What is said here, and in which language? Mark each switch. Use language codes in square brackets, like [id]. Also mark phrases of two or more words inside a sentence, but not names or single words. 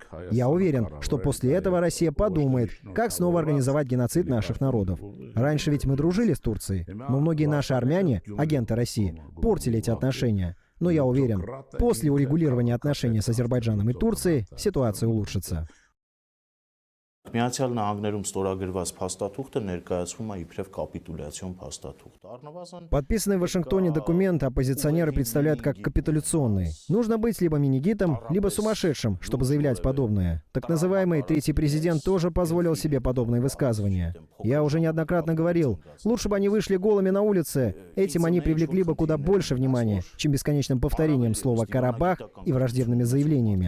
[ru] Я уверен, что после этого Россия подумает, как снова организовать геноцид наших народов. Раньше ведь мы дружили с Турцией, но многие наши армяне, агенты России, портили эти отношения. Но я уверен, после урегулирования отношений с Азербайджаном и Турцией ситуация улучшится. [hy] Միացյալ Նահանգներում ստորագրված փաստաթուղթը ներկայացվում է իբրև կապիտուլյացիոն փաստաթուղթ։ [ru] Подписанный в Вашингтоне документ оппозиционеры представляют как капитуляционный. Нужно быть либо менигитом, либо сумасшедшим, чтобы заявлять подобное. Так называемый третий президент тоже позволил себе подобные высказывания. Я уже неоднократно говорил, лучше бы они вышли голыми на улице. Этим они привлекли бы куда больше внимания, чем бесконечным повторением слова «Карабах» и враждебными заявлениями.